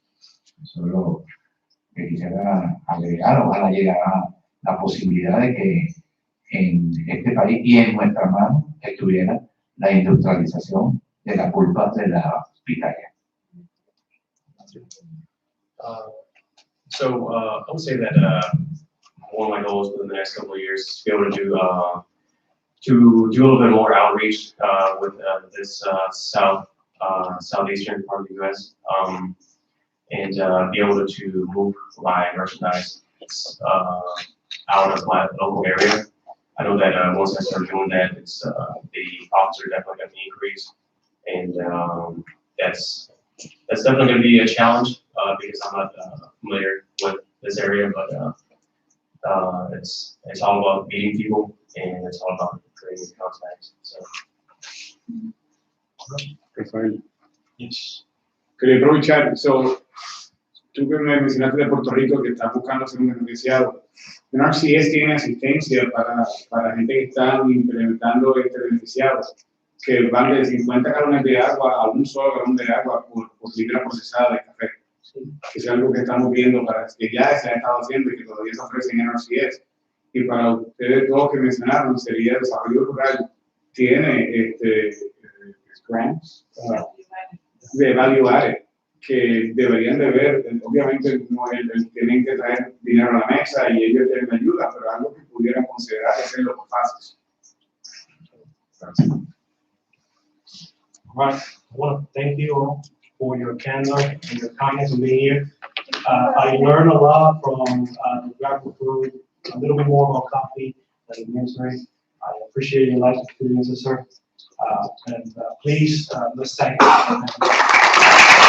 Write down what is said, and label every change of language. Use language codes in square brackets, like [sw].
[es] Eso es lo que quisiera agregar. Ojalá llegara la posibilidad de que en este país y en nuestra mano estuviera la industrialización de la pulpa de la pitaya. [en] So I would say that one of my goals for the next couple of years is to be able to do a little bit more outreach with this southeastern part of the U.S. And be able to move my merchandise out of my local area. I know that once I start doing that, the profits are definitely going to increase, and that's definitely going to be a challenge because I'm not familiar with this area, but it's all about meeting people, and it's all about creating contacts. So. Rafael. Yes. [es] Quería aprovechar, tú que me mencionaste de Puerto Rico que estás buscando ser un beneficiado. NRCS tiene asistencia para gente que están implementando beneficiados, que van de 50 galones de agua a un solo galón de agua por libra procesada de café. Que es algo que estamos viendo, que ya se ha estado haciendo y que todavía se ofrece en NRCS. Y para ustedes todos que mencionaron, sería desarrollo rural, tiene grants, de value added que deberían de ver. Obviamente no tienen que traer dinero a la mesa y ellos tienen ayuda, pero algo que pudieran considerar es hacerlo fácil. [en] All right, I want to thank you all for your candor and your kindness in being here. I learned a lot from the graphic food, a little bit more about coffee than the nursery. I appreciate your life experiences, sir. And please, let's thank you.